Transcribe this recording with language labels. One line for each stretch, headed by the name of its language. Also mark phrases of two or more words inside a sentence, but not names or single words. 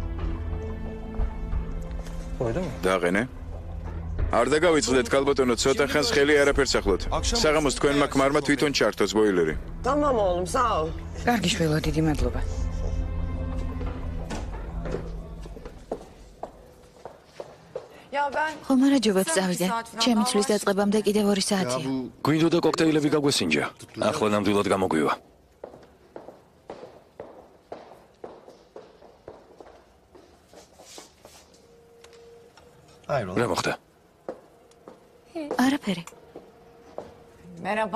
Georgian: დააყენე. არ დაგავიწყდეთ ქალბატონო, ცოტა ხანს ხელი არაფერს ახლოთ. საღამოს თქვენმა ქმარმა თვითონ ჩართოს ბოილერი.
Turkish: Tamam oğlum sağ ol.
Georgian: კარგი შვილო, დიდი მადლობა.
Turkish: Ya ben
Georgian: ხომ არა ჯობებს წავიდე. ჩემი წლის დაწყებამდე კიდევ 2 საათია. გვინდოდა კოქტეილები გაგვესინჯა. ახლა ნამდვილად გამოგვივა. რა მოხდა? არაფერი.
Turkish: merhaba.